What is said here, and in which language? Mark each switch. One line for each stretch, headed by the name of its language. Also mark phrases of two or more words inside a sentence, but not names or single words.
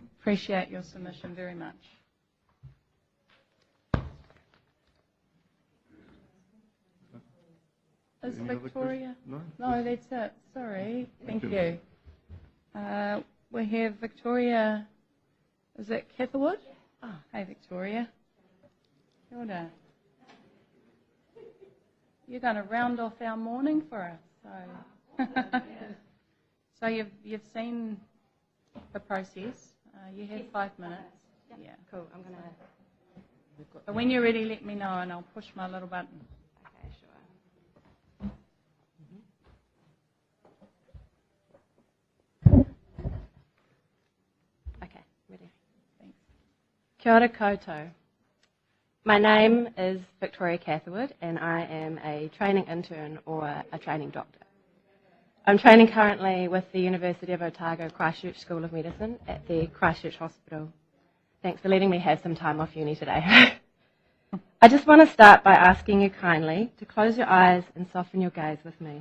English: Appreciate your submission very much. Is Victoria? No, that's it. Sorry. Thank you. We have Victoria. Is it Catherwood? Oh, hey, Victoria.
Māori: Kia ora.
English: You're going to round off our morning for us. So you've seen the process. You have 5 minutes. Yeah. Cool. I'm going to... But when you're ready, let me know and I'll push my little button. Okay, sure. Okay, ready. Thanks.
Māori: Kia ora koutou.
English: My name is Victoria Catherwood, and I am a training intern or a training doctor. I'm training currently with the University of Otago Christchurch School of Medicine at the Christchurch Hospital. Thanks for letting me have some time off uni today. I just want to start by asking you kindly to close your eyes and soften your gaze with me.